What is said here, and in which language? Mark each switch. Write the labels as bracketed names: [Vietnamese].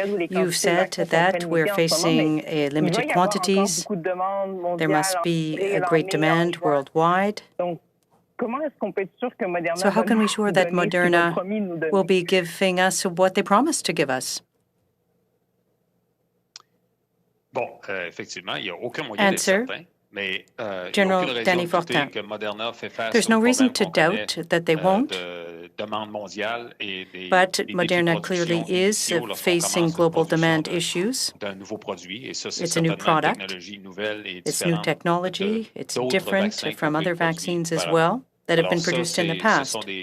[English] You've said that we're facing limited quantities. There must be a great demand worldwide. So how can we be sure that Moderna will be giving us what they promised to give us? [French] Bon, effectivement, il n'y a aucun moyen [English] Answer. [French] d'être certain. [English] General Dany Fortin, there's no reason to doubt that they won't, but Moderna clearly is facing global demand issues. It's a new product, it's new technology, it's different from other vaccines as well that have been produced in the past.